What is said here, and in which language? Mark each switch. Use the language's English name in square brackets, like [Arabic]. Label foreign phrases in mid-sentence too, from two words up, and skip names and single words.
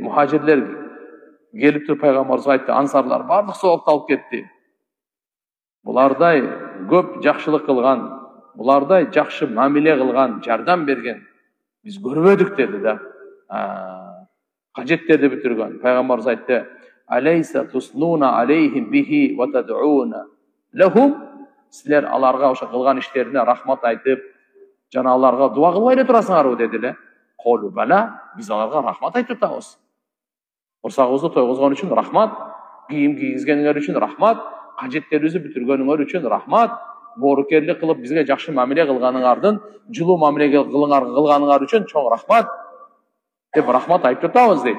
[Kyrgyz] Мухажирлер келип туруп пайгамбарыбызга айтты, ансарлар бардык соопты алып кетти. Булардай көп жакшылык кылган, булардай жакшы мамиле кылган, жардам берген биз көрбөдүк деди да. Кажеттерди бүтүргөн. Пайгамбарыбыз айтты: [Arabic] "أليس تثنون عليهم به وتدعون لهم." [Kyrgyz] Силер аларга ошо кылган иштерине рахмат айтып, жана аларга дуа кылбай эле турасыңарбы дедиле. Колу бала, биз аларга рахмат айтып атабыз. Курсагыбызды тойгузгон үчүн рахмат, кийим кийгизгениңер үчүн рахмат, кажеттерибизди бүтүргөнүңөр үчүн рахмат, боорукерлик кылып бизге жакшы мамиле кылганыңардын, жылуу мамиле кылганыңар үчүн чоң рахмат деп рахмат айтып атабыз дейт.